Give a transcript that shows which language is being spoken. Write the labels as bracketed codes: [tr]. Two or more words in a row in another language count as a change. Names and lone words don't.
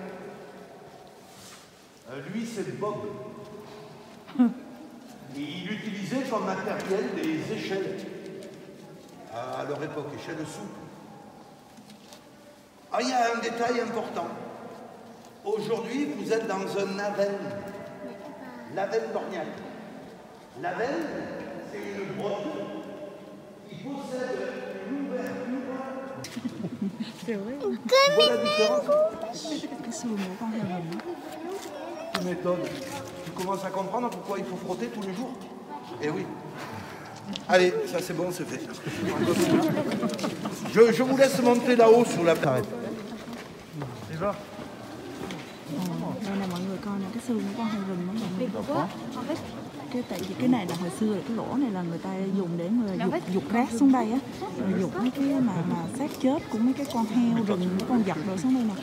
[fr] Lui, c'est Bob. Et il utilisait comme matériel des échelles. À leur époque, échelles souples. Ah, il y a un détail important. Aujourd'hui, vous êtes dans un navel. Navel d'Orniac. Navel, c'est une grotte qui possède une ouverture. C'est vrai. Tu vois la différence? [vi] Cái xương của con heo rừng đó. [fr] Tu m'étonnes. Tu commences à comprendre pourquoi il faut frotter tous les jours? Eh oui. Allez, ça c'est bon, c'est fait. Je vous laisse monter là-haut sur la table. [vi] Đây là mọi người coi nè, cái xương của con heo rừng nó mọi người. Tại vì cái này là hồi xưa là cái lỗ này là người ta dùng để người dục rác xuống đây á, rồi dục mấy cái mà xác chết của mấy cái con heo rừng, mấy con vật rồi xuống đây nè.